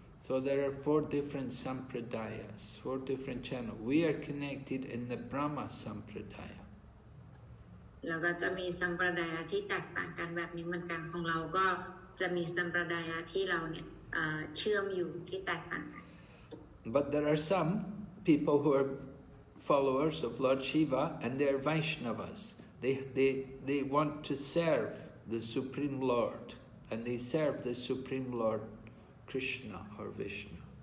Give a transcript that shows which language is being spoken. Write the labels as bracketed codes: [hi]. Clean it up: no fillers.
[en] So there are 4 different sampradayas, 4 different channels. We are connected in the Brahma sampradaya. [th] แล้วก็จะมีสัมปรายะที่แตกต่างกันแบบนี้เหมือนกันของเราก็จะมีสัมปรายะที่เราเนี่ยเชื่อมอยู่ที่แตกต่างกัน [en] But there are some people who are followers of Lord Shiva and they are Vaishnavas. They want to serve the Supreme Lord, and they serve the Supreme Lord Kṛṣṇa or Vishnu.